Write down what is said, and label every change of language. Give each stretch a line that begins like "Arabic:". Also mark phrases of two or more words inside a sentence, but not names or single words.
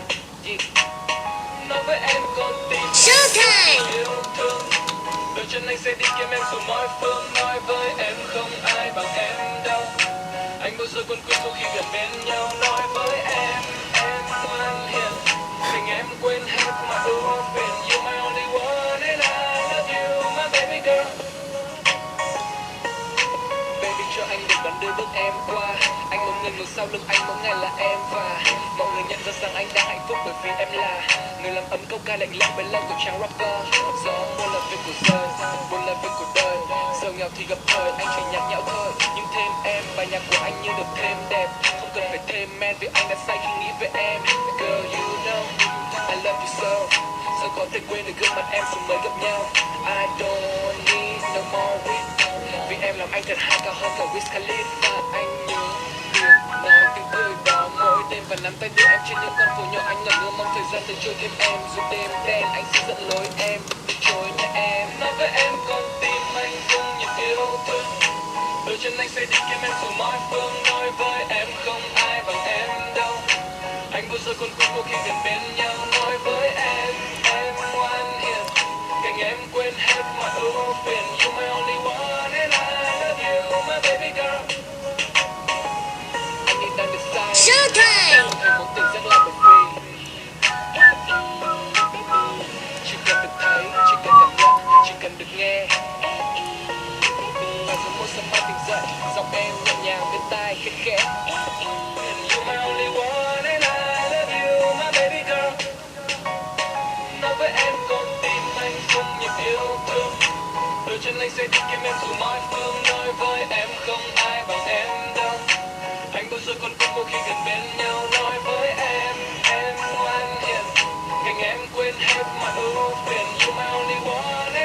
Vietnamese: Nói với em con tim Showtime. yêu thương, đôi chân anh sẽ đi kiếm emสู่mọi phương. Nói với em không ai bằng em đâu, anh bao giờ quên quên khi gần bên nhau. Nói với em ngoan hiền, tình em quên hết mọi ưu phiền.
English: You my only one and I love you my baby girl.
Vietnamese: Baby cho anh được đón đưa bước em qua, anh muốn người ngồi sau lưng anh mỗi ngày là em. Và mọi người nhận ra rằng anh đang hạnh phúc bởi vì em là người làm ấm câu ca lạnh lẽo với lòng của chàng rapper. Gió buồn là việc của rơi, buồn là việc của đời, giàu nghèo thì gặp thời, anh chỉ nhạt nhẽo thôi. Nhưng thêm em, bài nhạc của anh như được thêm đẹp, không cần phải thêm men vì anh đã say khi nghĩ về em.
English: Girl you know I love you so,
Vietnamese: sao có thể quên được gương mặt em dù mới gặp nhau.
English: I don't need no more weed,
Vietnamese: vì em làm anh thật hay cao hơn cả Wiz Khalifa. Anh nhớ việc nói tiếng cười đó mỗi đêm và nắm tay đưa em trên những con phố nhỏ. Anh ngẩn ngơ mong thời gian tự trôi thêm em, dù đêm đen anh sẽ dẫn lối em từ chối nhà em. Nói với em con tim anh không nhịp yêu thương, đôi chân anh sẽ đi kiếm emสู่mọi phương. Nói với em không ai bằng em đâu, anh bao giờ còn quên cô khi gần bên nhau. Nói với em ngoan hiền, cạnh em quên hết mọi ưu phiền.
English: You my only one and I love you my baby girl.
Vietnamese: Anh như đang được say, Showtime. không thể muốn tỉnh giấc lại bởi vì chỉ cần được thấy, chỉ cần cảm nhận, chỉ cần được nghe. Và rồi mỗi sớm mai tỉnh dậy, giọng em nhẹ nhàng bên tai khẽ khẽ.
English: You my only one and I love you my baby girl.
Vietnamese: Nói với em con tim anh không nhịp yêu thương, đôi chân anh sẽ đi kiếm em dù mọi phương. Nói với em không ai bằng em đâu, anh bao giờ còn quên cô khi gần bên nhau. Nói với em ngoan hiền, cạnh em quên hết mọi ưu phiền.
English: You my only one